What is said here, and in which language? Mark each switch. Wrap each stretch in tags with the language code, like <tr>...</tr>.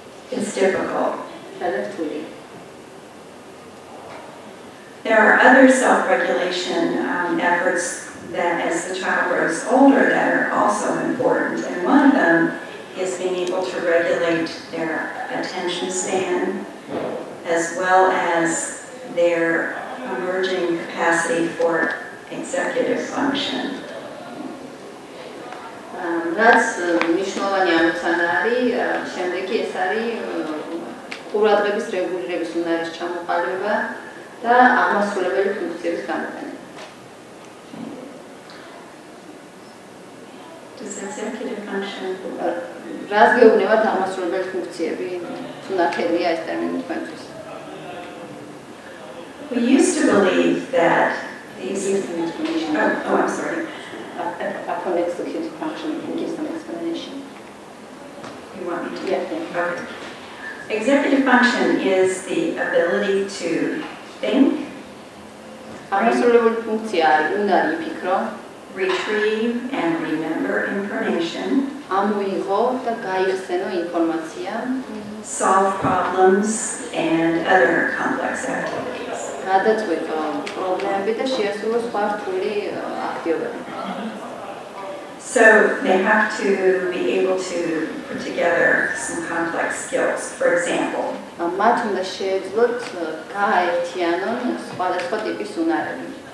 <en>It's difficult. There are other self-regulation efforts that as the child grows older that are also important, and one of them is being able to regulate their attention span as well as their emerging capacity for executive function.</en> <ka>რაც მნიშვნელოვანი ამოცანა შემდეგი ეს არის ყურადღების რეგულირების უნარის ჩამოყალიბება და აღმასრულებელი ფუნქციების გამოყენება.</ka> <en>Does executive function</en> <ka>რაც გეუბნებათ აღმასრულებელი ფუნქციები თუ ნახელია ეს ტერმინი თქვენთვის?</ka> <en>We used to believe that these I'm sorry. Upon executive function, you can give some explanation. You want me to? Yeah, okay. Executive function is the ability to think.</en> <ka>აღმასრულებელი ფუნქცია არის უნარი იფიქრო.</ka> <en>retrieve and remember information,</en> <ka>ამოიღო და გაიხსენო ინფორმაცია,</ka> <en>solve problems and other complex activities.</en> <ka>გადაწყვიტო პრობლემები და შეასრულო სხვა რთული აქტივობები.</ka> <en>So they have to be able to put together some complex skills. For example,</en> <ka>მათ უნდა შეეძლოთ გააერთიანონ სხვადასხვა ტიპის უნარები.</ka>